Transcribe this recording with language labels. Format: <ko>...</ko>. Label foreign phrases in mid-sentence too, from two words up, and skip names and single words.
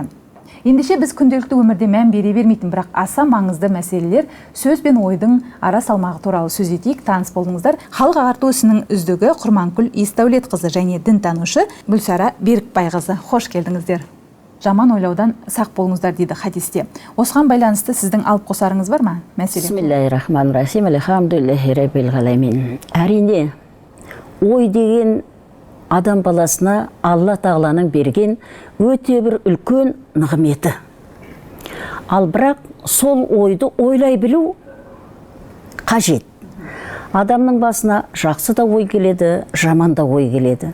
<kk>Ендеше біз күнделікті өмірде мән бере бермейтін, бірақ аса маңызды мәселелер сөз бен ойдың ара салмағы туралы сөз етейік. Таныс болдыңыздар. Халық ағарту ісінің үздігі Құрманкүл Есдәулетқызы және дінтанушы Гүлсара Берікбайқызы. Хош келдіңіздер. Жаман ойлаудан сақ болыңыздар дейді хадисте. Осыған байланысты сіздің алып қосарыңыз бар ма? Мәселе.</kk> <ar>بسم الله الرحمن الرحيم. الحمد لله رب العالمين.</ar> <kk>Әрине, ой деген адам баласына Алла тағаланың берген өте бір үлкен нығметі. Ал бірақ сол ойды ойлай білу қажет. Адамның басына жақсы да ой келеді, жаман да ой келеді.</kk>